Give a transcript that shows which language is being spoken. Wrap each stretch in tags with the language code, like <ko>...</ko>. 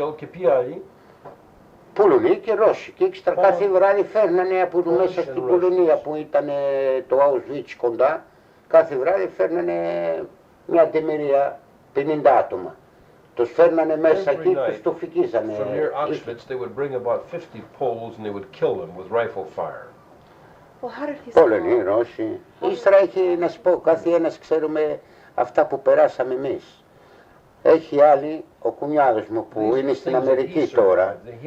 <el>Και ποιοι άλλοι. Πολωνοί και Ρώσοι και έξτρα κάθε βράδυ φέρνανε από μέσα στην Πολωνία που ήταν το Auschwitz κοντά, κάθε βράδυ φέρνανε μια τεμερία 50 άτομα. Τους φέρνανε μέσα εκεί, τους το φυκίζανε.</el> <en>From near Auschwitz, they would bring about 50 Poles and they would kill them with rifle fire.</en> <el>Πολωνοί, Ρώσοι. Ύστερα έχει, να σου πω, κάθε ένας ξέρουμε αυτά που περάσαμε εμείς. Έχει άλλοι, ο κουνιάδος μου που είναι στην Αμερική τώρα.</el>